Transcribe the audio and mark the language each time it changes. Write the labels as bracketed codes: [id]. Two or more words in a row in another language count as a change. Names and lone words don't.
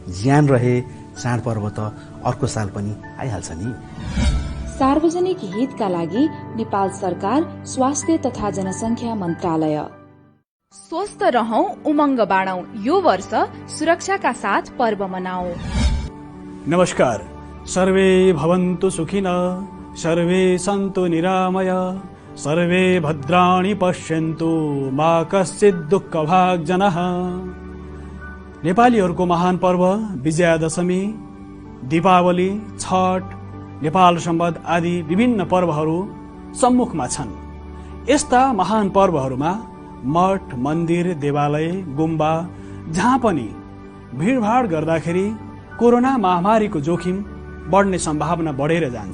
[ne] ज्यान रहे चाडपर्व त अर्को साल पनि आइहाल्छ नि। सार्वजनिक हितका लागि नेपाल सरकार स्वास्थ्य तथा जनसंख्या मन्त्रालय। स्वस्थ रहौं, उमंग बाँडौं, यो वर्ष सुरक्षाका साथ पर्व मनाऊ। नमस्कार। [sa] सर्वे भवन्तु सुखिनः, सर्वे सन्तु निरामय, सर्वे भद्राणि पश्यन्तु, मा कश्चित् दुःखभाग् जनः। [ne] नेपालीहरूको महान पर्व विजयादशमी, दीपावली, छठ, नेपाल सम्बत आदि विभिन्न पर्वहरू सम्मुखमा छन्। यस्ता महान पर्वहरूमा मठ, मन्दिर, देवालय, गुम्बा जहाँ पनि भिडभाड गर्दाखेरि कोरोना महामारीको जोखिम बढ्ने सम्भावना बढेर जान्छ।